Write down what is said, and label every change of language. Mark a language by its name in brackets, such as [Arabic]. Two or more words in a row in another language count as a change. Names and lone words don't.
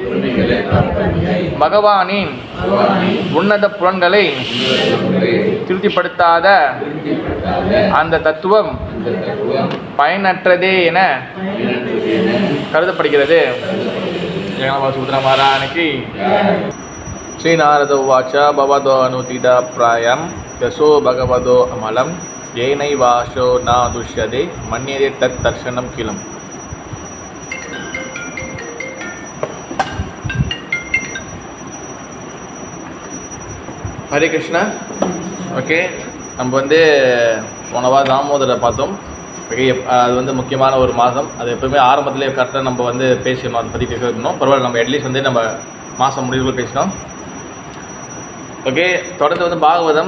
[Tamil] பகவானின் உன்னத புலன்களை திருப்திப்படுத்தாத அந்த தத்துவம் பயனற்றதே என கருதப்படுகிறது. சுபத்ரா மகாராணிக்கு. [Sanskrit] श्रीनारद उवाच भवदो अनुदिता प्रायम् यशो भगवतो अमलं येनैवाशो न दुष्यते मन्यते तत् दर्शनं किलम्. [Tamil] ஹரே கிருஷ்ணா. ஓகே, நம்ம வந்து போன வாரம் தாமோதரை பார்த்தோம். அது வந்து முக்கியமான ஒரு மாதம். அது எப்பவுமே ஆரம்பத்திலே கரெக்டாக நம்ம வந்து பேசணும், அதை பற்றி பேசணும். பரவாயில்ல, நம்ம அட்லீஸ்ட் வந்து நம்ம மாதம் முடிவுகள் பேசினோம். ஓகே, தொடர்ந்து வந்து பாகவதம்.